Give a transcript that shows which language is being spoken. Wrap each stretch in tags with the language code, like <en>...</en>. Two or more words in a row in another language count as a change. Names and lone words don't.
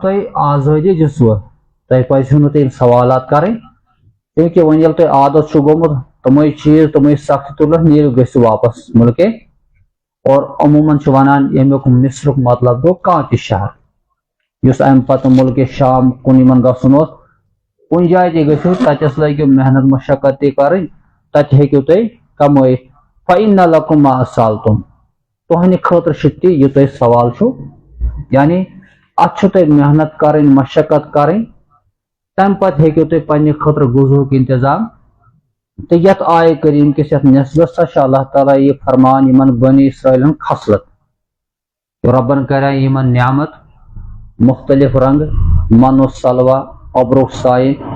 <ks>تۄہہِ آزٲدی دِژوٕ تۄہہِ پزِہو نہٕ تیٚلہِ سوالات کرٕنۍ کیونکہ وۄنۍ ییٚلہِ تۄہہِ عادت چھُ گوٚمُت تِمے چیز تِمے سختی تُلِتھ نیٖرِو گٔژھِو واپس مُلکے اور عموٗمن چھِ ونان ییٚمیُک مصرُک مطلب گوٚو کانٛہہ تہِ شہر یُس امہِ پتہٕ مُلکہِ شام کُن یِمن گژھُن اوس کُنہِ جایہِ تہِ گٔژھِو تتٮ۪س لٲگِو محنت مشقت تہِ کرٕنۍ تتہِ ہیٚکِو تُہۍ کمٲیِتھ</ks> <ar>فَإِنَّ لَكُمْ مَا سَأَلْتُمْ</ar> <ks>تُہنٛدِ خٲطرٕ چھُ تہِ یہِ تۄہہِ سوال چھُ یعنی اَتھ چھُ تۄہہِ محنت کَرٕنۍ مشقت کَرٕنۍ تَمہِ پتہٕ ہیٚکِو تُہۍ پننہِ خٲطرٕ غذہُک انتظام تہٕ یتھ آیہِ کریم کِس یتھ نسبس سا چھُ اللہ تعالیٰ یہِ فرمان یِمن بنی اسرائیلن خصلت رۄبن کرے یِمن نعمت مختلف رنگ من و سلوا اوبرُک سایہِ</ks>